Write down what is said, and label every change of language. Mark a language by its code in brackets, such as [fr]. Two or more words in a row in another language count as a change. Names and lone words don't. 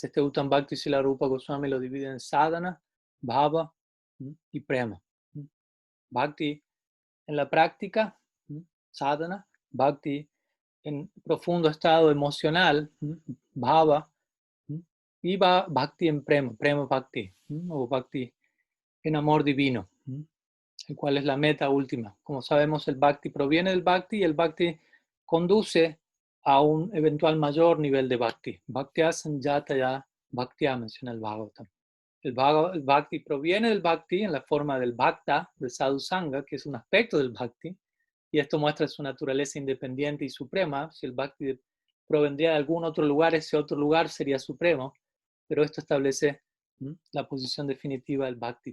[es] Este Uttam Bhakti Srila Rupa Goswami lo divide en sadhana, bhava y prema. Bhakti en la práctica, sadhana, bhakti en profundo estado emocional, bhava, y bhakti en prema, prema bhakti, o bhakti en amor divino, el cual es la meta última. Como sabemos, el bhakti proviene del bhakti y el bhakti conduce a un eventual mayor nivel de bhakti. [sa] भक्त्या संजातया भक्त्या, [es] menciona el Bhagavatam. El bhakti proviene del bhakti en la forma del bhakta, del sadhusanga, que es un aspecto del bhakti, y esto muestra su naturaleza independiente y suprema. Si el bhakti provendría de algún otro lugar, ese otro lugar sería supremo, pero esto establece la posición definitiva del bhakti.